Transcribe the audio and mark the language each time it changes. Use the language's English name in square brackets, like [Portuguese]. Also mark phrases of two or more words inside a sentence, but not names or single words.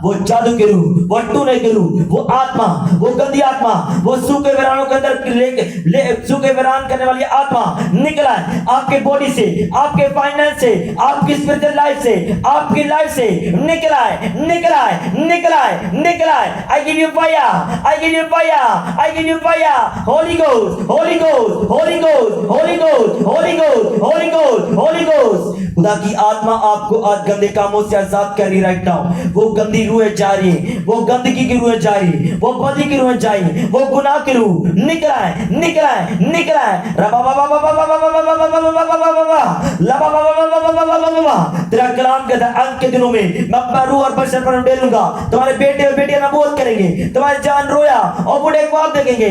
[Hindi] वो जादू के रूह, वो टूने के रूह, वो आत्मा, वो गंदी आत्मा, वो सूखे वीरानों के अंदर सूखे वीरान करने वाली आत्मा निकला है आपके बॉडी से, आपके फाइनेंस से, आपकी [English] spiritual life [Hindi] से, आपकी लाइफ से निकला है निकला है निकला है निकला है। [English] I give you fire, I give you fire, I give you fire. Holy Ghost Holy Ghost Holy Ghost Holy Ghost Holy Ghost Holy Ghost Holy Ghost. [Hindi] खुदा की आत्मा आपको आज गंदे कामों से आजाद कर रही [English] right now. [Hindi] वो गंदी रूहें जा रही है, वो गंदगी की रूहें जा रही है, वो बदी की रूहें जा रही है, वो गुनाह की रूह निकला है निकला है निकला है। तेरा कलाम कहता है अंत के दिनों में मैं अपना रूह और बशर पर उंडेलूंगा, तुम्हारे बेटे और बेटियां नबूवत करेंगे, तुम्हारे जान रोया और बूढ़े ख्वाब देखेंगे।